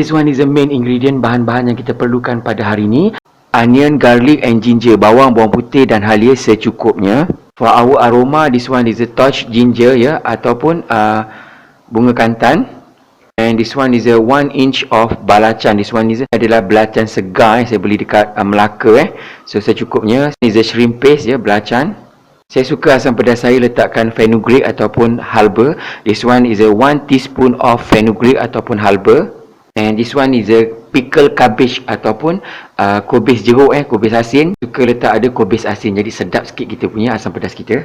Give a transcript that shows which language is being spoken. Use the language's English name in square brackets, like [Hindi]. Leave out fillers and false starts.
[English] This one is the main ingredient, [Malay] bahan-bahan yang kita perlukan pada hari ni. [English] Onion, garlic and ginger, [Malay] bawang putih dan halia secukupnya. [English] For our aroma, this one is a touch ginger ya, [Malay] ataupun bunga kantan. [English] And this one is a 1 inch of belacan. This one is [Malay] adalah belacan segar saya beli dekat Melaka So secukupnya. [English] This is a shrimp paste ya, belacan. [Malay] Saya suka asam pedas saya letakkan fenugreek ataupun halba. [English] This one is a 1 teaspoon of fenugreek [Malay] ataupun halba. [English] And this one is a pickle cabbage [Malay] ataupun kubis jeruk kubis asin. Suka letak ada kubis asin, jadi sedap sikit kita punya asam pedas kita.